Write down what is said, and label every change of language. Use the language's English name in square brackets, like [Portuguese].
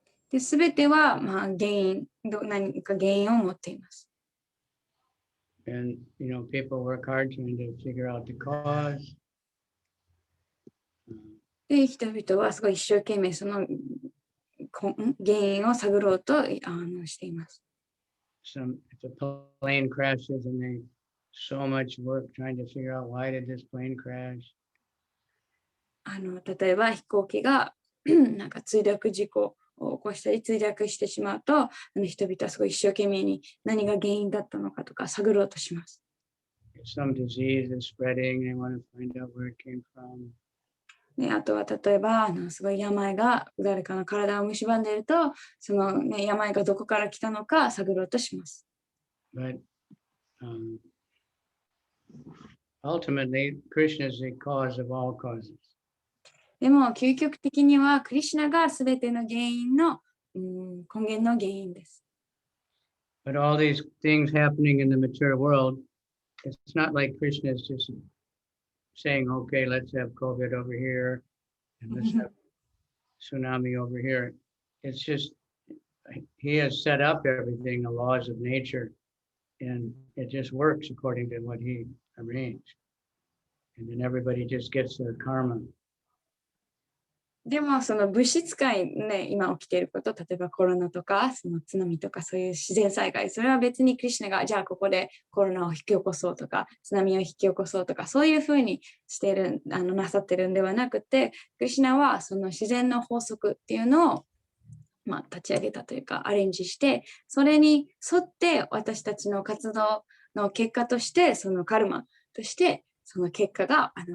[Japanese] で、すべては、原因、何か原因を持っています。 [English] And, people work hard trying to figure out the cause. [Japanese] で、人々はすごい一生懸命その原因を探ろうとしています。 [English] If a plane crashes and they so much work trying to figure out why did this plane crash. [Japanese] 例えば飛行機がなんか墜落事故を起こしたり墜落してしまうと、人々はすごい一生懸命に何が原因だったのかとか探ろうとします。 [English] Some disease is spreading, they want to find out where it came from. [Japanese] あとは例えばすごい病が誰かの体を蝕んでいると、その、病がどこから来たのか探ろうとします。 [English] But ultimately, Krishna is the cause of all causes. [Japanese] でも究極的にはクリシュナがすべての原因の、根源の原因です。 [English] But all these things happening in the material world, it's not like Krishna is just saying, okay, let's have COVID over here and let's have tsunami over here. It's just, he has set up everything, the laws of nature, and it just works according to what he arranged. And then everybody just gets their karma. [Japanese] でもその物質界ね、今起きていること、例えばコロナとかその津波とかそういう自然災害、それは別にクリシュナがじゃあここでコロナを引き起こそうとか津波を引き起こそうとかそういうふうにしているなさってるんではなくて、クリシュナはその自然の法則っていうのを立ち上げたというかアレンジして、それに沿って私たちの活動の結果としてそのカルマとしてその結果が